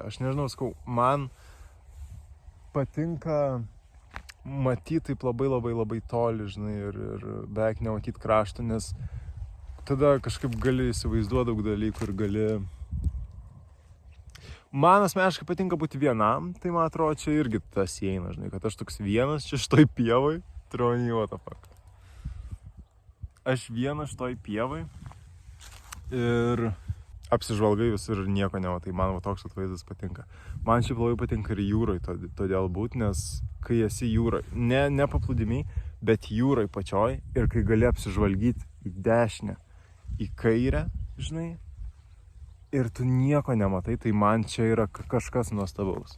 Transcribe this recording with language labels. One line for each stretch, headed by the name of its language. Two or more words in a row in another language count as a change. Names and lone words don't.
Lithuanian: Aš nežinau, sakau, man patinka matyti taip labai toli, žinai, ir beveik nematyti krašto, nes tada kažkaip gali įsivaizduoti daug dalykų ir gali... Man asmeniškai patinka būti vienam, tai man atrodo, čia irgi tas įeina, žinai, kad aš toks vienas čia šitoj pievoj,
English: what the fuck.
Lithuanian: Aš vienas šitoj pievoj ir apsižvalgai visur ir nieko nematai, man toks atvaizdas patinka. Man šiaip labai patinka ir jūroj todėl būti, nes kai esi jūroj, ne paplūdimiai, bet jūroj pačioj ir kai gali apsižvalgyti į dešinę, į kairę, žinai, ir tu nieko nematai, tai man čia yra kažkas nuostabaus.